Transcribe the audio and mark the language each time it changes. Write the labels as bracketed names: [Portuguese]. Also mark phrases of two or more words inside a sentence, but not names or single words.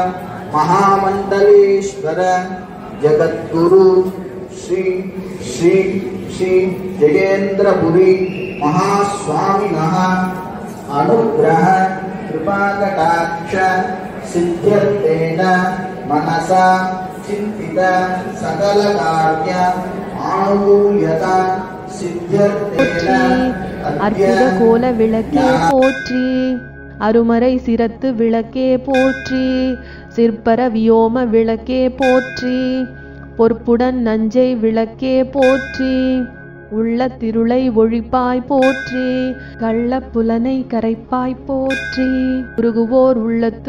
[Sanskrit] महामण्डलेश्वर जगद्गुरु श्री श्री श्री जयेन्द्रपुरी महास्वामिनः अनुग्रह कृपाकटाक्ष सिद्ध्यर्थेन मनसा चिन्तित सकल कार्य आनुकूल्यता सिद्ध्यर्थेन [Tamil] அற்புத கோல விளக்கே போற்றி, அருமறை சிரத்து விளக்கே போற்றி, சிற்பர வியோம விளக்கே போற்றி, பொற்புடன் நஞ்சை விளக்கே போற்றி, உள்ள திருளை ஒழிப்பாய் போற்றி, கள்ள புலனை கரைப்பாய் போற்றி, உருகுவோர் உள்ளத்து